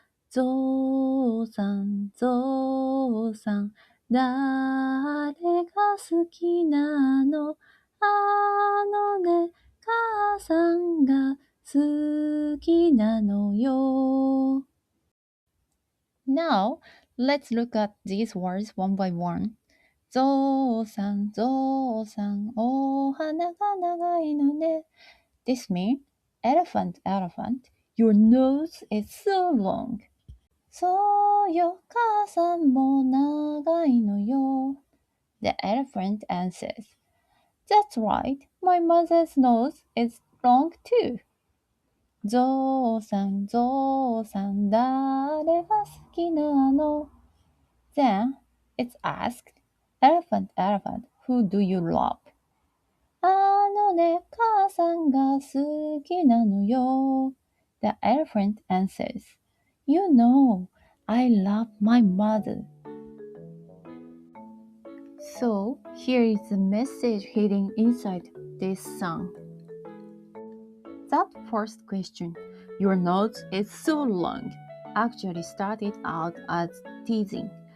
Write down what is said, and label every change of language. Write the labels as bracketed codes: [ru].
[ja] ぞうさん、ぞうさん、誰が好きなの？ね、母さんが好きなのよ。 [en] Now, let's look at these words one by one. [ja] ぞうさん、ぞうさん、お花が長いのね。 [en] This means, elephant, elephant, your nose is so long. [ja] そうよ、母さんも長いのよ。 [en] The elephant answers, That's right, my mother's nose is long too. [ja] ぞうさん、ぞうさん、誰が好きなの？ [en] Then it's asked, Elephant, elephant, who do you love? [ja] ね、母さんが好きなのよ。 [en] The elephant answers, You know, I love my mother. So, here is the message hidden inside this song. That first question, your nose is so long, actually started out as teasing.